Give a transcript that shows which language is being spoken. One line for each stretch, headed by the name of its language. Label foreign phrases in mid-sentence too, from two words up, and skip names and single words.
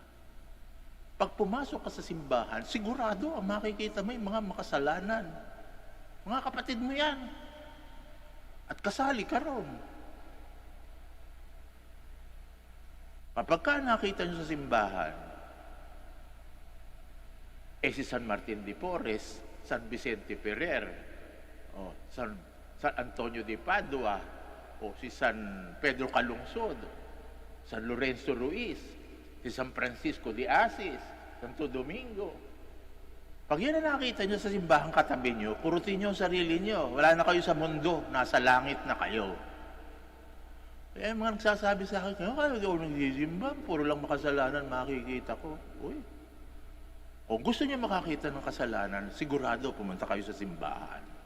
Filipino: Pag pumasok ka sa simbahan, sigurado ang makikita mo yung mga makasalanan. Mga kapatid mo yan. At kasali ka ron. Kapag ka nakita nyo sa simbahan, si San Martin de Porres, San Vicente Ferrer, San Antonio de Padua, o si San Pedro Calungsod, San Lorenzo Ruiz, si San Francisco de Asis, Santo Domingo. Pag yan na nakita nyo sa simbahan katabi nyo, kurutin nyo ang sarili nyo. Wala na kayo sa mundo, nasa langit na kayo. Kaya mga nagsasabi sa akin, kaya ako nagsisimba, puro lang makasalanan makikita ko. Uy, kung gusto niyo makakita ng kasalanan, sigurado pumunta kayo sa simbahan.